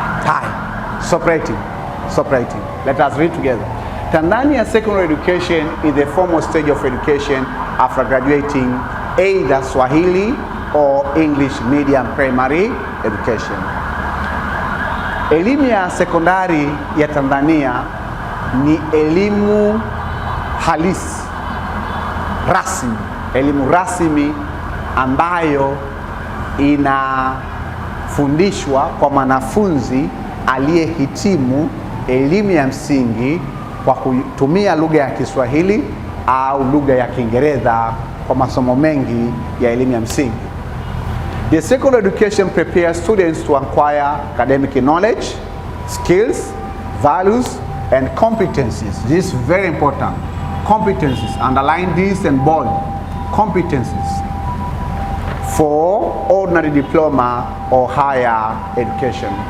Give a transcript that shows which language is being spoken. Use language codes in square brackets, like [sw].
[en] Separating. Let us read together. Tanzania secondary education is the formal stage of education after graduating either Swahili or English medium primary education. [sw] Elimu ya sekondari ya Tanzania ni elimu halisi, rasmi, elimu rasmi ambayo inafundishwa kwa mwanafunzi aliyehitimu elimu ya msingi kwa kutumia lugha ya Kiswahili au lugha ya Kiingereza kwa masomo mengi ya elimu ya msingi. [en] The secondary education prepares students to acquire academic knowledge, skills, values, and competencies. This is very important. Competencies, underline this and bold. Competencies for ordinary diploma or higher education.